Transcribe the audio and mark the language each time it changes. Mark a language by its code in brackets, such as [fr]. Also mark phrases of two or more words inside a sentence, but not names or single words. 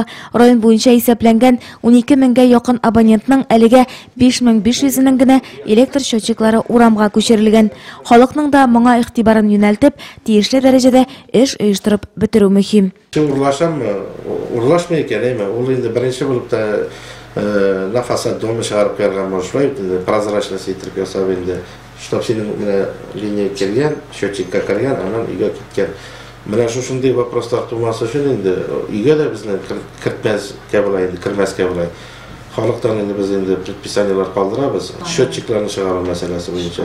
[tt] Район буенча исәпләнгән 12 меңгә якын абонентның әлегә 5500-нең генә электр счетчиклары урамга күчерелгән. Халыкның да моңа игътибарын юнәлтеп, тиешле дәрәҗәдә эш оештырып бетерү мөһим. Урлашамы, урлашмый икән, әйме, ул инде беренче булып та [ru] на фасад дома [tt] чыгарып кергән булышлай, прозрачность итеп ясап инде. Чтоб синең менә линия кергән, счетчикка кергән, аннан өйгә киткән. Менә шушындый вопрослар тумасы өчен инде өйгә дә безнең кертмәскә була инде, кертмәскә була. Халыктан инде без инде предписаниялар калдырабыз, счетчикларны чыгару мәсьәләсе буенча.